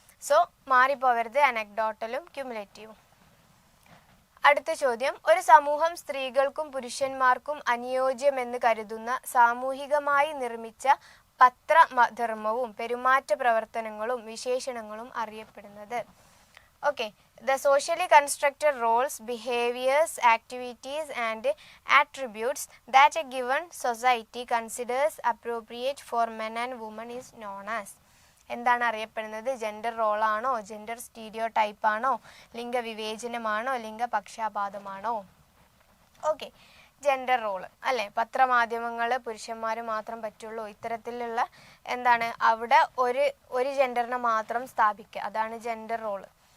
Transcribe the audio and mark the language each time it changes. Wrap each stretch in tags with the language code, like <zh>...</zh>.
<ml>So മാറിപ്പോവരുത് അനക്ഡോട്ടലും ക്യുമുലേറ്റീവും. അടുത്ത ചോദ്യം, ഒരു സമൂഹം സ്ത്രീകൾക്കും പുരുഷന്മാർക്കും അനുയോജ്യമെന്ന് കരുതുന്ന സാമൂഹികമായി നിർമ്മിച്ച പത്രധർമ്മവും പെരുമാറ്റ പ്രവർത്തനങ്ങളും വിശേഷണങ്ങളും അറിയപ്പെടുന്നത്.</ml> <en>Okay, the socially constructed roles, behaviors, activities and attributes that a given society considers appropriate for men and women is known as.</en> <ml>എന്താണ് അറിയപ്പെടുന്നത്? Gender റോളാണോ, gender stereo ടൈപ്പാണോ, ലിംഗവിവേചനമാണോ, ലിംഗപക്ഷാപാതമാണോ? Okay, gender role അല്ലേ. പത്രമാധ്യമങ്ങൾ പുരുഷന്മാർ മാത്രം പറ്റുള്ളൂ, ഇത്തരത്തിലുള്ള എന്താണ് അവിടെ ഒരു ജെൻഡറിനെ മാത്രം സ്ഥാപിക്കുക, അതാണ് ജെൻഡർ റോള്.</ml>